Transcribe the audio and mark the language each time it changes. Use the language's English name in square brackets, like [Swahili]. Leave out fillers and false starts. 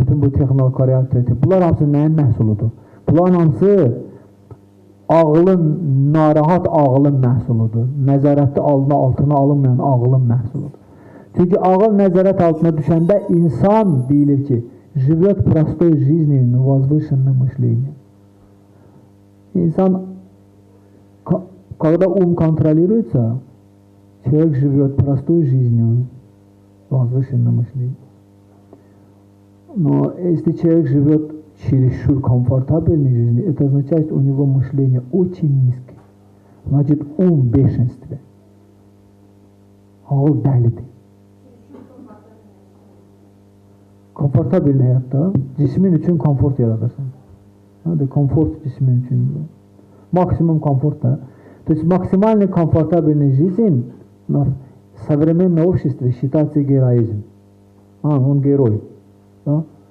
[Azerbaijani] Bütün bu texnologiya, bunlar hamısı nəyin məhsuludur? Bunların hamısı ağılın, narahat ağılın məhsuludur. Nəzarətli altına alınmayan ağılın məhsuludur. Çünki ağıl nəzarət altına düşəndə insan deyilir ki, [Russian] живет простой жизнью, но возвышенным мышлением. Инсан, когда ум контролируется, человек живет простой жизнью, возвышенным мышлением. Но если человек живет чересчур комфортабельной жизнью, это означает, что у него мышление очень низкое. Значит, ум в бешенстве. [Azerbaijani] Ağıl dəlidir. Komfortabil həyatda cismin üçün komfort yaradırsan. Komfort cismin üçün. Maksimum komfort da. [Russian] То есть максимально комфортабельная жизнь в современном обществе считается героизм. Он герой. Да?